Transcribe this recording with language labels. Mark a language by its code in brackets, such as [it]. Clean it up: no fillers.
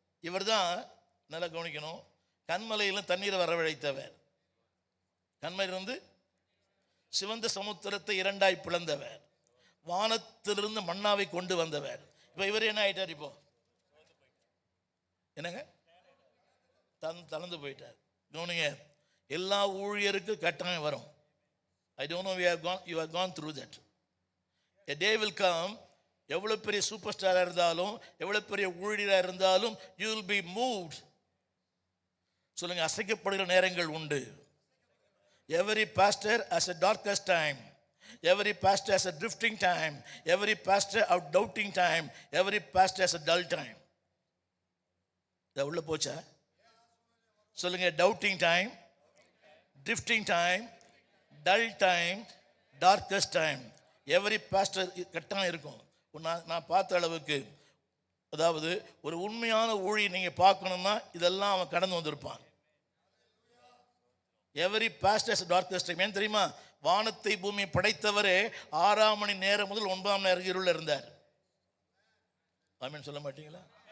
[ta] இவர் தான், நல்லா கவனிக்கணும், கண்மலையிலும் தண்ணீரை வரவழைத்தவர், கண்மலையிலிருந்து சிவந்த சமுத்திரத்தை 2ஆய் பிளந்தவர், வானத்திலிருந்து மன்னாவை கொண்டு வந்தவர். இப்போ இவர் என்ன ஆயிட்டார்? இப்போ என்னங்க, தளர்ந்து போயிட்டார். கவனிங்க, எல்லா ஊழியருக்கும் கட்டாயம் வரும். [en] I don't know, you have gone through that. A day will come, [ta] எவ்வளோ பெரிய சூப்பர் ஸ்டாராக இருந்தாலும், எவ்வளோ பெரிய ஊழியராக இருந்தாலும், [en] you will be moved. [ta] சொல்லுங்க, அசைக்கப்படுகிற நேரங்கள் உண்டு. [en] Every pastor has a darkest time. Every pastor has a drifting time. Every pastor a doubting time. Every pastor has a dull time. [ta] இது உள்ள போச்சா? சொல்லுங்க, [en] doubting time, drifting time, dull time, darkest time. Every pastor [ta] கட்டாயம் இருக்கும். நான் பார்த்த அளவுக்கு, அதாவது ஒரு உண்மையான ஊழியை நீங்கள் பார்க்கணும்னா இதெல்லாம் அவன் கடந்து வந்திருப்பான். [en] Every pastor's darkest time. [ta] ஏன் தெரியுமா? வானத்தை பூமியை படைத்தவரே 6ஆம் மணி நேரம் முதல் 9ஆம் நேரம் இருள் இருந்தார். ஆமென் சொல்ல மாட்டீங்களா?